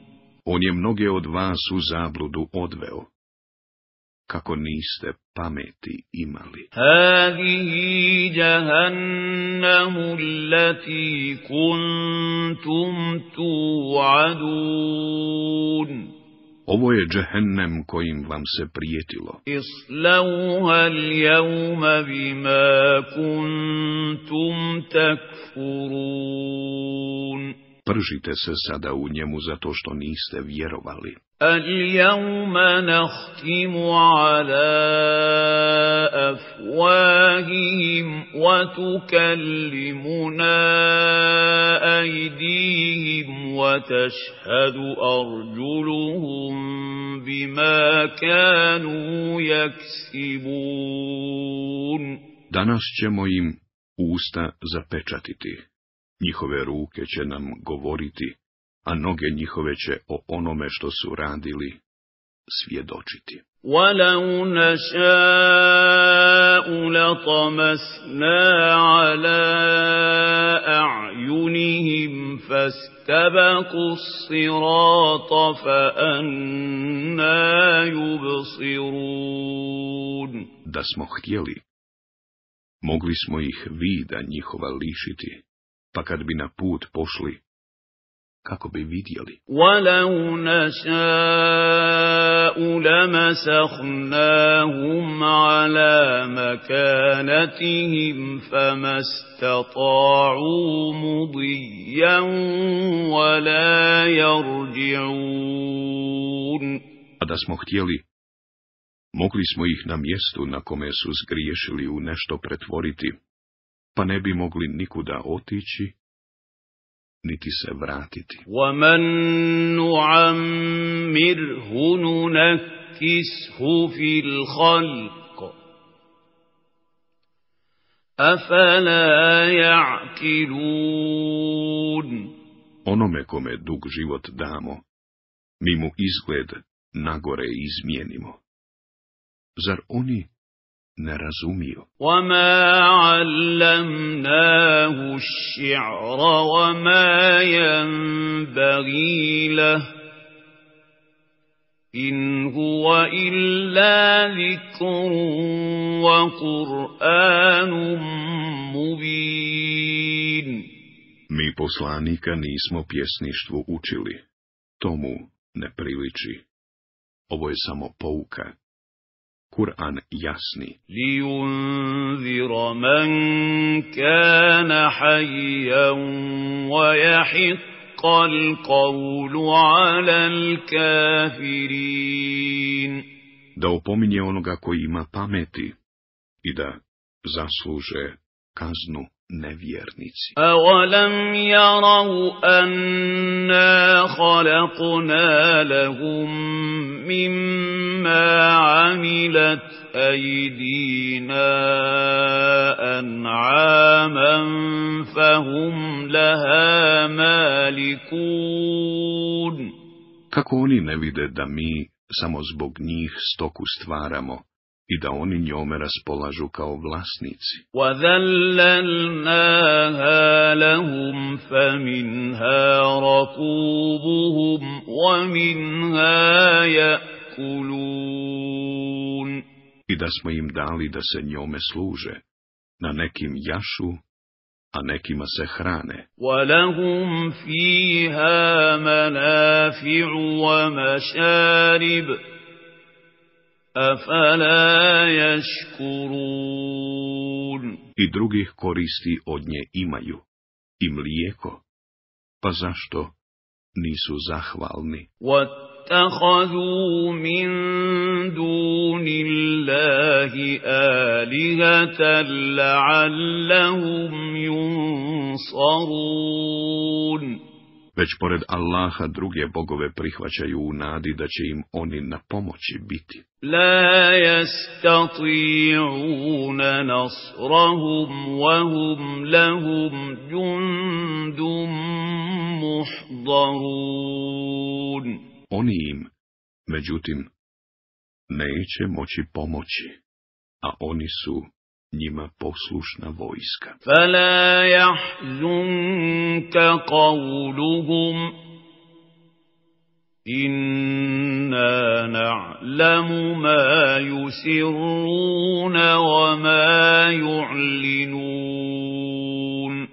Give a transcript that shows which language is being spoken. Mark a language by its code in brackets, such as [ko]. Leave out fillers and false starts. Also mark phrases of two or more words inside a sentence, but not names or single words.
[bs] On je mnoge od vas u zabludu odveo, kako niste pameti imali. [ar] هَذِهِ جَهَنَّمُ الَّتِي كُنْتُمْ تُوعَدُونَ. [bs] Ovo je džehennem kojim vam se prijetilo. [ar] اصْلَوْهَا الْيَوْمَ بِمَا كُنتُمْ تَكْفُرُونَ. [bs] Pržite se sada u njemu zato što niste vjerovali. [ar] الْيَوْمَ نَخْتِمُ عَلَىٰ أَفْوَاهِهِمْ وَتُكَلِّمُنَا أَيْدِيهِمْ وَتَشْهَدُ أَرْجُلُهُم بِمَا كَانُوا يَكْسِبُونَ. [bs] Danas ćemo im usta zapečatiti. Njihove ruke će nam govoriti, a noge njihove će o onome što su radili svjedočiti. [ar] وَلَوْ نَشَاءُ لَطَمَسْنَا عَلَى أَعْيُنِهِمْ فَاسْتَبَقُوا الصِّرَاطَ فَأَنَّىٰ يُبْصِرُونَ. [bs] Da smo htjeli, mogli smo ih vida njihova lišiti, pa kad bi na put pošli, kako bi vidjeli. [ar] وَلَوْ نَشَاءُ لَمَسَخْنَاهُمْ عَلَى مَكَانَتِهِمْ فَمَا اسْتَطَاعُوا مُضِيًّا وَلَا يَرْجِعُونَ. [bs] A da smo htjeli, mogli smo ih na mjestu na kome su zgriješili u nešto pretvoriti, pa ne bi mogli nikuda otići, niti se vratiti. [ar] وَمَن نُّعَمِّرْهُ نُنَكِّسْهُ فِي الْخَلْقِ أَفَلَا يَعْقِلُونَ. [bs] Onome kome dug život damo, mi mu izgled nagore izmijenimo. Zar oni ne razumiju? [ar] وَمَا عَلَّمْنَاهُ الشِّعْرَ وَمَا يَنبَغِي لَهُ إِنْ هُوَ إِلَّا ذِكْرٌ وَقُرْآنٌ مُبِينٌ. [bs] Mi poslanika nismo pjesništvu učili, tomu ne priliči. Ovo je samo pouka. Kur'an jasni. [ar] لِيُنذِرَ مَنْ كَانَ حَيًّا وَيَحِقَّ الْقَوْلُ عَلَى الْكَافِرِينَ. [bs] Da opominje onoga koji ima pameti i da zasluže kaznu nevjernici. [ar] أَوَلَمْ يَرَوْا أَنَّا خَلَقْنَا لَهُم مِّمَّا عَمِلَتْ أَيْدِينَا أَنْعَامًا فَهُمْ لَهَا مَالِكُونَ. [bs] Kako oni ne vide da mi samo zbog njih stoku stvaramo i da oni njome raspolažu kao vlasnici. [ar] وَذَلَّلْنَاهَا لَهُمْ فَمِنْهَا رَكُوبُهُمْ وَمِنْهَا يَأْكُلُونَ. [bs] I da smo im dali da se njome služe, na nekim jašu, a nekima se hrane. [ar] وَلَهُمْ فِيهَا مَنَافِعُ وَمَشَارِبُ أَفَلَا يَشْكُرُونَ. [bs] I drugih koristi od nje imaju, i mlijeko, pa zašto nisu zahvalni? [ar] وَاتَّخَذُوا مِن دُونِ اللَّهِ آلِهَةً لَعَلَّهُمْ يُنصَرُونَ. [bs] Već pored Allaha druge bogove prihvaćaju u nadi da će im oni na pomoći biti. [ar] لَا يَسْتَطِيعُونَ نَصْرَهُمْ وَهُمْ لَهُمْ جُندٌ مُحْضَرُونَ. [bs] Oni im, međutim, neće moći pomoći, a oni su njima poslušna vojska. [ar] فَلَا يَحْزُنكَ قَوْلُهُمْ إِنَّا نَعْلَمُ مَا يُسِرُّونَ وَمَا يُعْلِنُونَ.